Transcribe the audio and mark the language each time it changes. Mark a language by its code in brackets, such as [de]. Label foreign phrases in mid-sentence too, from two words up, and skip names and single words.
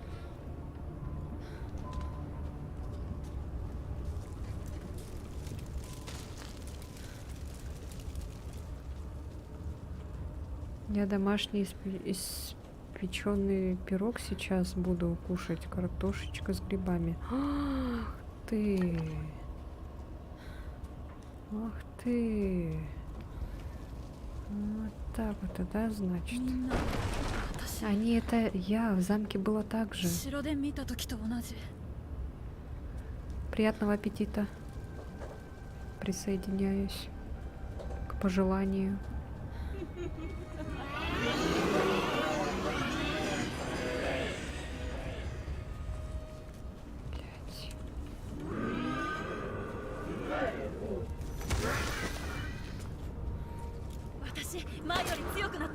[ru] Я домашний испеченный пирог сейчас буду кушать. Картошечка с грибами. Ах ты! Ах ты! Вот так вот, да, [ja] み [ru] значит? [ja] んな私 [ru] Они это я, в замке было так же. [ja] 城で見た時と同じ [ru] Приятного аппетита. Присоединяюсь к пожеланию. Блядь. [ja] 私前より強くなった